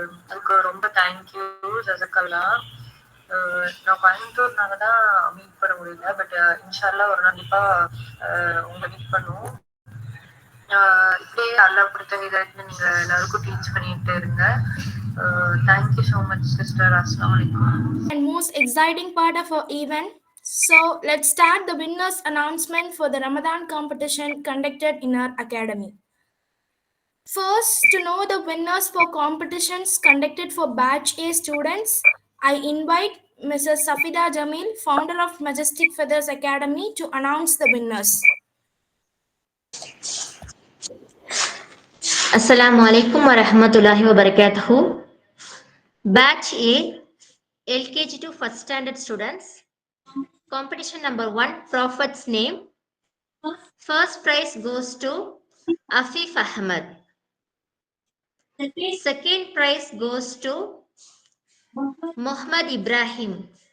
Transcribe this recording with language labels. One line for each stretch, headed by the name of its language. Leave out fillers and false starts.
Tamil: அதுக்கு ரொம்ப தேங்க்யூ ஜஸாக்கல்லா. நான் கோயம்புத்தூர்னால தான் மீட் பண்ண முடியல, பட் இன்ஷால்லா ஒரு நாள் கண்டிப்பா உங்களை மீட் பண்ணுவோம். இப்படியே அல்லாஹ் கொடுத்த விதத்துல நீங்க எல்லாருக்கும் டீச் பண்ணிட்டு இருங்க.
English: Thank you so much sister.
Arabic: அஸ்ஸலாமு அலைக்கும்.
English: And most exciting part of our event. So let's start the winners announcement for the Ramadan competition conducted in our academy. First, to know the winners for competitions conducted for Batch A students, I invite Mrs. Safida Jamil, founder of Majestic Feathers Academy, to announce the winners.
Arabic: Assalamu alaikum wa rahmatullahi wa barakatuhu.
English: Batch A, LKG to first standard students. Competition number 1, Prophet's name. First prize goes to Afif Ahmed. Second prize goes to Muhammad Ibrahim.